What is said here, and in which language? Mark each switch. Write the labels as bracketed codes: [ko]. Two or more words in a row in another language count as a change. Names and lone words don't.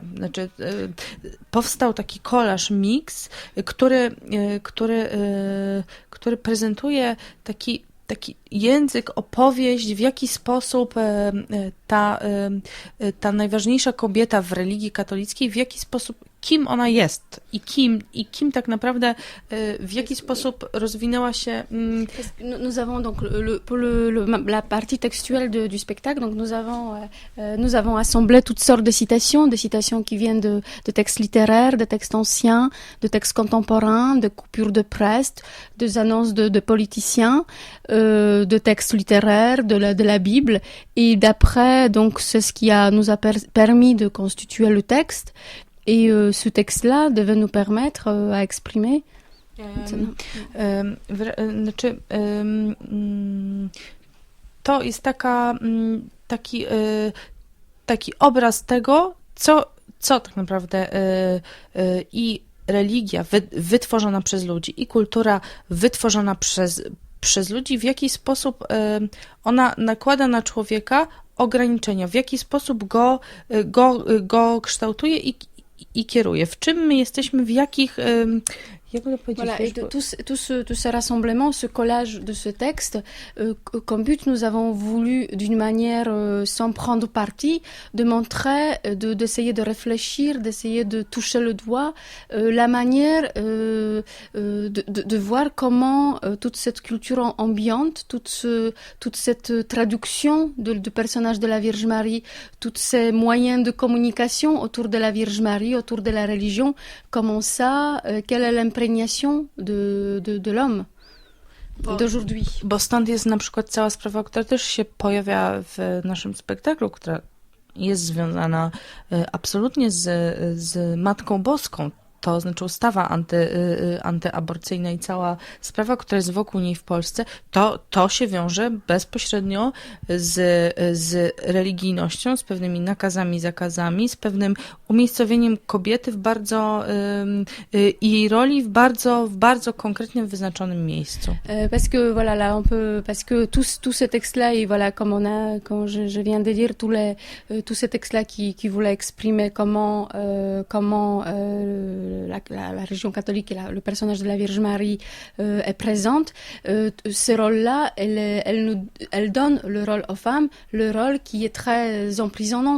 [pl] Znaczy, powstał taki kolaż, miks, który prezentuje taki język, opowieść, w jaki sposób ta najważniejsza kobieta w religii katolickiej, w jaki sposób, kim ona jest i kim tak naprawdę, w jaki sposób rozwinęła się. [fr] Nous avons donc pour la partie textuelle du spectacle, donc nous avons assemblé toutes sortes de citations qui viennent de textes littéraires, de textes anciens, de textes contemporains, de coupures de presse, des annonces de politiciens, de textes littéraires, de la Bible, et d'après, donc c'est ce qui nous a permis de constituer le texte. Et ce texte-là devait nous permettre à exprimer. [pl] To jest taki obraz tego, co tak naprawdę i religia wytworzona przez ludzi, i kultura wytworzona przez ludzi, w jaki sposób ona nakłada na człowieka ograniczenia, w jaki sposób go kształtuje i kieruje. W czym my jesteśmy, w jakich... [fr] Voilà, et tout ce rassemblement, ce collage de ce texte, comme but, nous avons voulu, d'une manière sans prendre parti, de montrer, d'essayer de réfléchir, d'essayer de toucher le doigt la manière de voir comment toute cette culture ambiante, toute cette traduction du personnage de la Vierge Marie, tous ces moyens de communication autour de la Vierge Marie, autour de la religion, comment ça, quelle est l'imprégnation de l'homme d'aujourd'hui. [pl] Bo stąd jest na przykład cała sprawa, która też się pojawia w naszym spektaklu, która jest związana absolutnie z Matką Boską. To znaczy ustawa antyaborcyjna i cała sprawa, która jest wokół niej w Polsce, to się wiąże bezpośrednio z religijnością, z pewnymi nakazami, zakazami, z pewnym umiejscowieniem kobiety i jej roli w bardzo konkretnym, wyznaczonym miejscu. [fr] Parce que voilà, là on peut, parce que tous ces textes-là, et voilà, comme je viens de dire, tous ces textes-là qui voulaient exprimer comment la religion catholique et le personnage de la Vierge Marie est présente, ce rôle-là, elle donne le rôle aux femmes, le rôle qui est très emprisonnant.